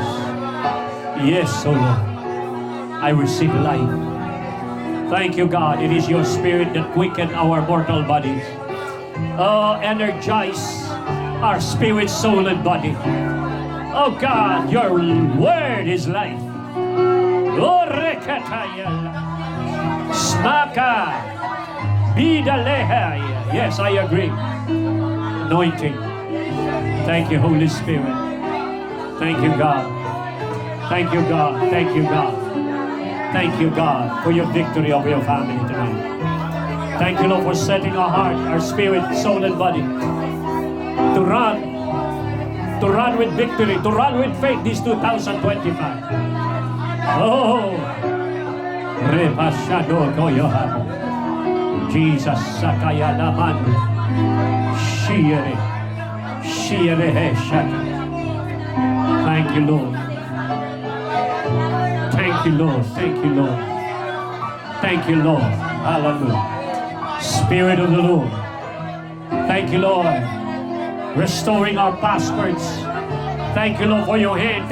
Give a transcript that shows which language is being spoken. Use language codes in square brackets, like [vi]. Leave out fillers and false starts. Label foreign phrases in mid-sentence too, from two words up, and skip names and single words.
[en] Yes, oh Lord. I receive life. Thank you, God. It is your spirit that quickens our mortal bodies. Oh, energize our spirit, soul, and body. Oh, God, your word is life. Oh, rekatayala. Smaka. Bidaleha. Yes, I agree. Anointing. Thank you, Holy Spirit. Thank you, God. Thank you, God. Thank you, God. Thank you, God, for your victory over your family tonight. Thank you, Lord, for setting our heart, our spirit, soul, and body to run with victory, to run with faith this 2025. Oh, repasado koyohan. Jesus, sakaya naman. Shire heshaka. Thank you, Lord. Thank you, Lord. Thank you, Lord. Thank you, Lord. Hallelujah. Spirit of the Lord. Thank you, Lord. Restoring our passports. Thank you, Lord, for your hand.